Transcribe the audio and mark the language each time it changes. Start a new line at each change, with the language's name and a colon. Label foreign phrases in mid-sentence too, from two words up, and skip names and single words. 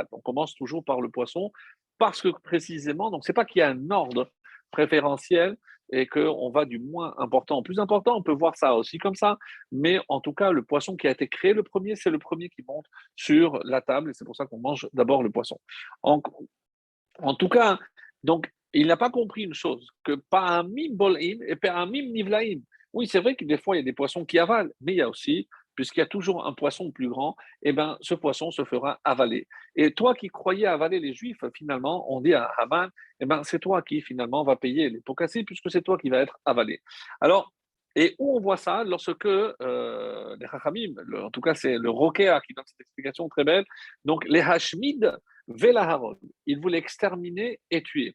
French: On commence toujours par le poisson, parce que précisément, donc c'est pas qu'il y a un ordre préférentiel et qu'on va du moins important au plus important. On peut voir ça aussi comme ça. Mais en tout cas, le poisson qui a été créé le premier, c'est le premier qui monte sur la table. Et c'est pour ça qu'on mange d'abord le poisson. En, en tout cas, donc, il n'a pas compris une chose, que
Hebrew: פעמים בולעים
French: et
Hebrew: פעמים נבלעים.
French: Oui, c'est vrai que des fois, il y a des poissons qui avalent, mais il y a aussi, puisqu'il y a toujours un poisson plus grand, eh ben, ce poisson se fera avaler. Et toi qui croyais avaler les Juifs, finalement, on dit à Haman, eh ben, c'est toi qui, finalement, va payer les pots cassés, puisque c'est toi qui va être avalé. Alors, et où on voit ça lorsque les Chachamim, en tout cas c'est le Rokea qui donne cette explication très belle, donc les
Hebrew: השמיד ולהרוג,
French: il voulait exterminer et tuer.